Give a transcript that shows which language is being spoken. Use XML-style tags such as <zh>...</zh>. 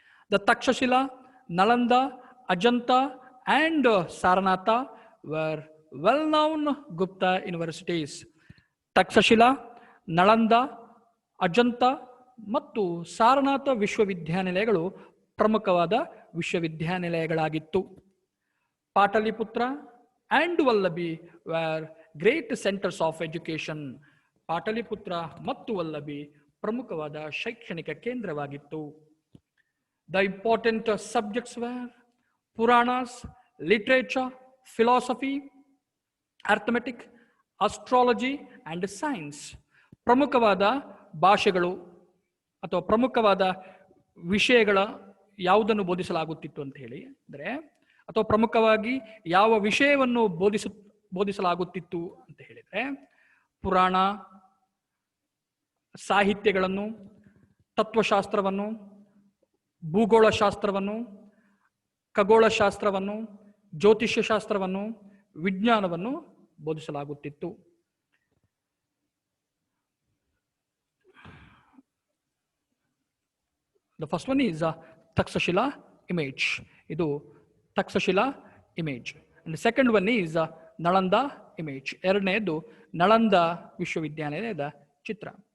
<en>The Takshashila, Nalanda, Ajanta and Saranatha were well-known Gupta universities.</en> <kn>Takshashila, Nalanda, Ajanta ಮತ್ತು ಸಾರನಾಥ ವಿಶ್ವವಿದ್ಯಾನಿಲಯಗಳು ಪ್ರಮುಖವಾದ ವಿಶ್ವವಿದ್ಯಾನಿಲಯಗಳಾಗಿತ್ತು.</kn> <en>Pataliputra and Vallabi were great centers of education.</en> <kn>Pataliputra ಮತ್ತು ವಲ್ಲಭಿ ಪ್ರಮುಖವಾದ ಶೈಕ್ಷಣಿಕ ಕೇಂದ್ರವಾಗಿತ್ತು.</kn> <en>The important subjects were Puranas, literature, philosophy, arithmetic, astrology and science.</en> <kn>ಪ್ರಮುಖವಾದ ಭಾಷೆಗಳು ಅಥವಾ ಪ್ರಮುಖವಾದ ವಿಷಯಗಳ ಯಾವುದನ್ನು ಬೋಧಿಸಲಾಗುತ್ತಿತ್ತು ಅಂತ ಹೇಳಿ ಅಂದರೆ, ಅಥವಾ ಪ್ರಮುಖವಾಗಿ ಯಾವ ವಿಷಯವನ್ನು ಬೋಧಿಸಲಾಗುತ್ತಿತ್ತು ಅಂತ ಹೇಳಿದರೆ, ಪುರಾಣ, ಸಾಹಿತ್ಯಗಳನ್ನು, ತತ್ವಶಾಸ್ತ್ರವನ್ನು, ಭೂಗೋಳಶಾಸ್ತ್ರವನ್ನು, ಖಗೋಳಶಾಸ್ತ್ರವನ್ನು, ಜ್ಯೋತಿಷ್ಯ ಶಾಸ್ತ್ರವನ್ನು, ವಿಜ್ಞಾನವನ್ನು ಬೋಧಿಸಲಾಗುತ್ತಿತ್ತು.</kn> <en>The first one is Taxashila image.</en> <kn>ಇದು Takshashila image.</kn> <en>And the second one is Nalanda image.</en> <kn>ಎರಡನೇದು ನಳಂದ ವಿಶ್ವವಿದ್ಯಾಲಯದ ಚಿತ್ರ.</kn>